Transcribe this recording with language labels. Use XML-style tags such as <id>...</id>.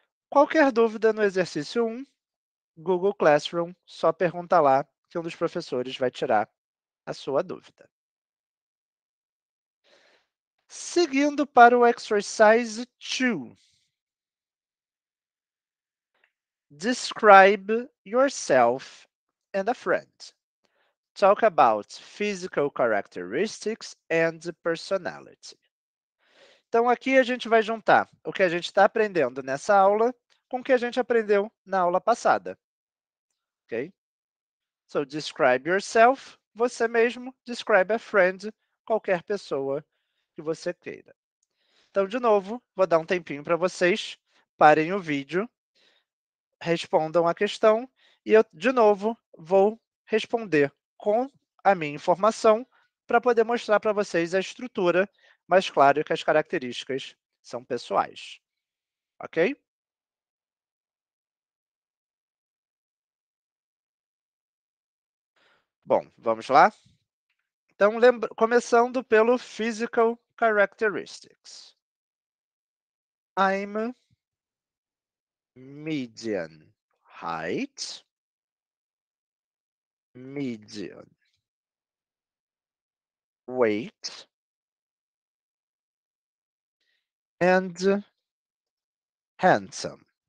<pt>Qualquer dúvida no exercício 1, Google Classroom, só pergunta lá que um dos professores vai tirar a sua dúvida. Seguindo para o exercise 2.</pt> <en>Describe yourself and a friend. Talk about physical characteristics and personality.</en> <pt>Então, aqui a gente vai juntar o que a gente está aprendendo nessa aula com o que a gente aprendeu na aula passada. Ok?</pt> <en>So, describe yourself,</en> <pt>você mesmo.</pt> <en>Describe a friend,</en> <pt>qualquer pessoa que você queira. Então, de novo, vou dar um tempinho para vocês. Parem o vídeo, respondam a questão e eu, de novo, vou responder com a minha informação para poder mostrar para vocês a estrutura, mas claro que as características são pessoais. Ok? Bom, vamos lá? Então, começando pelo Physical Characteristics.</pt> <en>I'm medium height, medium weight, and handsome.</en>